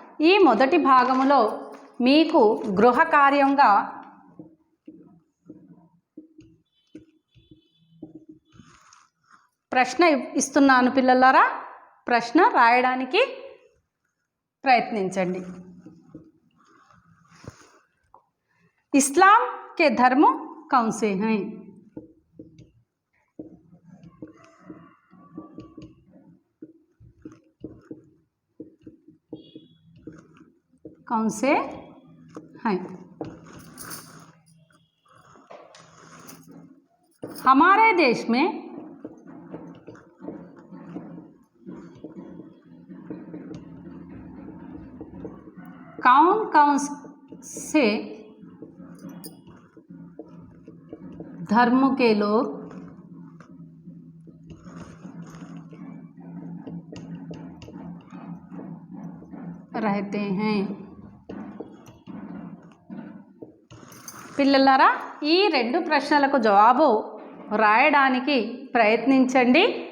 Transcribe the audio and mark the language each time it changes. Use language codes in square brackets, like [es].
[te] ఈ మొదటి భాగములో మీకు గృహ కార్యంగా ప్రశ్న ఇస్తున్నాను పిల్లలారా, ప్రశ్న రాయడానికి ప్రయత్నించండి। [hi] इस्लाम के धर्म कौन से हैं? कौन से हैं? हमारे देश में कौन कौन से धर्म के लोग रहते हैं? [te] పిల్లలారా, ఈ రెండు ప్రశ్నలకు జవాబు రాయడానికి ప్రయత్నించండి।